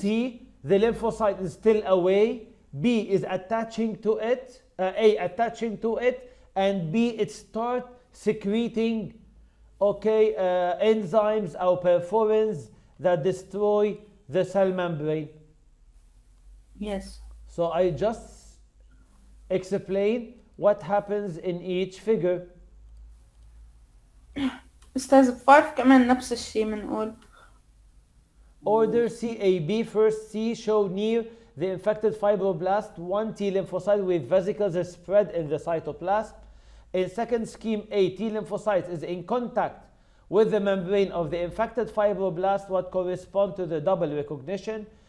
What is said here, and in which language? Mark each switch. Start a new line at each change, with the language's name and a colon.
English: C, the lymphocyte is still away, B is attaching to it, A attaching to it, and B, it start secreting, okay, enzymes or perforins that destroy the cell membrane. Yes. So I just explain what happens in each figure.
Arabic: أستاذ 5 كمان نفس الشيء بنقول.
English: Order CAB. First C, show near the infected fibroblast 1 T lymphocyte with vesicles is spread in the cytoplasm. In second scheme A, T lymphocytes is in contact with the membrane of the infected fibroblast, what correspond to the double recognition.